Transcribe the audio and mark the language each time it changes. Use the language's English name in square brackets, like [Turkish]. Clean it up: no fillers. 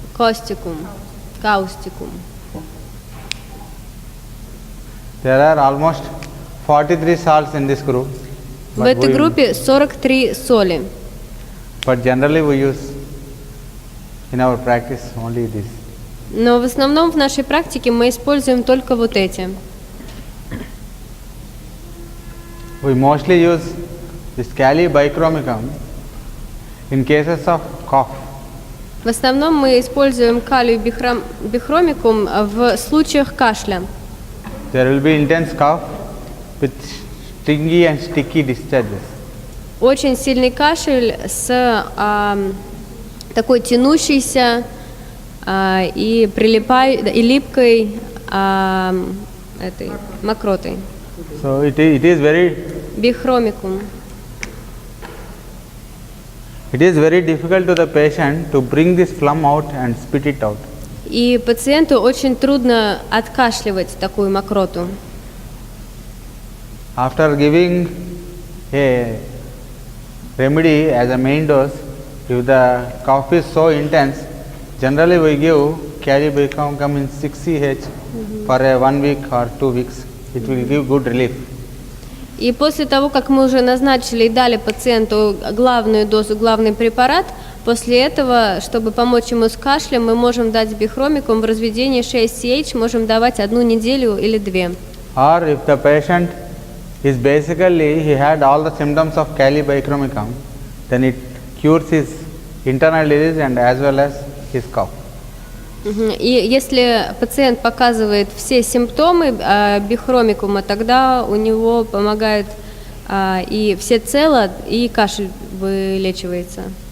[Russian] Костикум. Каустикум. [English] There are almost 43 salts in this group. [Russian] В этой группе 43 соли. [English] But generally we use in our practice only this. [Russian] Но в основном в нашей практике мы используем только вот эти. [English] We mostly use this kali bichromicum in cases of cough. [Russian] В основном мы используем калий бихромикум в случаях кашля. [English] There will be intense cough with stingy and sticky discharges. [Russian] Очень сильный кашель с такой тянущейся и и липкой этой мокротой. [English] So it is very [Russian] Бихромикум. [English] It is very difficult to the patient to bring this phlegm out and spit it out. [Russian] И пациенту очень трудно откашливать такую мокроту. [English] After giving a remedy as a main dose, if the cough is so intense, generally we give kali bichromicum in 6 CH for a 1 week or 2 weeks. It will give good relief. [Russian] И после того, как мы уже назначили и дали пациенту главную дозу, главный препарат, после этого, чтобы помочь ему с кашлем, мы можем дать бихромикум в разведении 6CH, можем давать 1 неделю или 2. [English] Or if the patient is basically, he had all the symptoms of kali bichromicum, then it cures his internal disease and as well as his cough. [Russian] И если пациент показывает все симптомы бихромикума, тогда у него помогает и все цело, и кашель вылечивается.